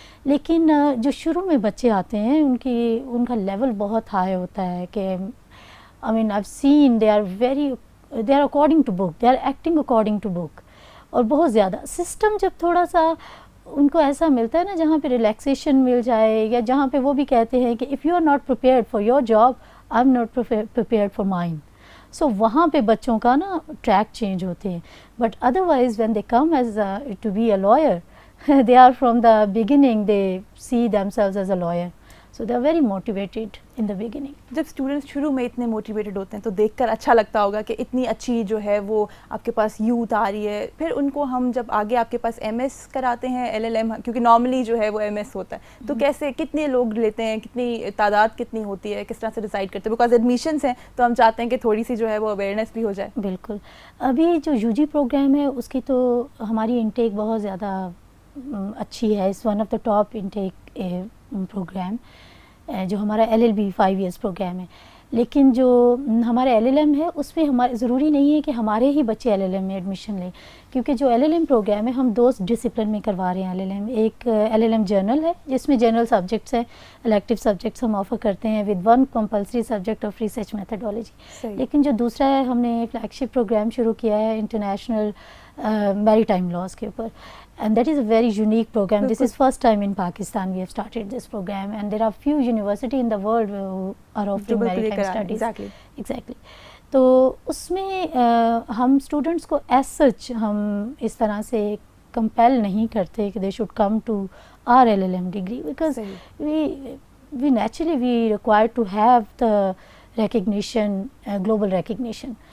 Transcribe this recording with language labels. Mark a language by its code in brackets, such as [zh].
[ur] لیکن جو شروع میں بچے آتے ہیں ان کا لیول بہت ہائی ہوتا ہے کہ [en] I mean I seen they are according to book, [ur] they are acting according to book. اور بہت زیادہ سسٹم جب تھوڑا سا ان کو ایسا ملتا ہے نا جہاں پہ ریلیکسیشن مل جائے، یا جہاں پہ وہ بھی کہتے ہیں کہ [en] If you are not prepared for your job I am not prepared for mine. [ur] سو وہاں پہ بچوں کا نا ٹریک چینج ہوتے ہیں. [en] But otherwise when they come as to be a lawyer they are from the beginning they see themselves as a lawyer. So they are very motivated in the beginning. [ur] جب students شروع میں اتنے motivated ہوتے ہیں تو دیکھ کر اچھا لگتا ہوگا کہ اتنی اچھی جو ہے وہ آپ کے پاس یوتھ آ رہی ہے. پھر ان کو ہم جب آگے آپ کے پاس ایم ایس کراتے ہیں، LLM کیونکہ نارملی جو ہے وہ MS ہوتا ہے، تو کیسے کتنے لوگ لیتے ہیں، کتنی تعداد کتنی ہوتی ہے، کس طرح سے ڈیسائیڈ کرتے ہیں؟ بیکاز ایڈمیشنس ہیں تو ہم چاہتے ہیں کہ تھوڑی سی جو ہے وہ اویئرنیس بھی ہو جائے. بالکل. ابھی جو UG پروگرام ہے اس کی تو ہماری انٹیک بہت زیادہ اچھی ہے. [en] it's one of the top intake programme [ur] جو ہمارا LLB 5 ایئرس پروگرام ہے. لیکن جو ہمارا LLM ہے اس میں ہمارے ضروری نہیں ہے کہ ہمارے ہی بچے LLM میں ایڈمیشن لیں، کیونکہ جو LLM پروگرام ہے ہم 2 ڈسپلن میں کروا رہے ہیں LLM. ایک LLM جرنل ہے جس میں جنرل سبجیکٹس ہیں، الیکٹیو سبجیکٹس ہم آفر کرتے ہیں [en] With 1 compulsory subject of research methodology. [ur] لیکن جو دوسرا ہے، ہم نے فلیگ شپ پروگرام شروع کیا ہے انٹرنیشنل میری ٹائم لاز کے اوپر. [en] And that is a very unique program. This is first time in Pakistan we have started this program, and there are few university in the world who are offering maritime studies. Exactly. [ur] تو اس میں ہم students کو as such ہم اس طرح سے compel نہیں کرتے کہ [en] They should come to our LLM degree, because we naturally we require to have the recognition, global recognition.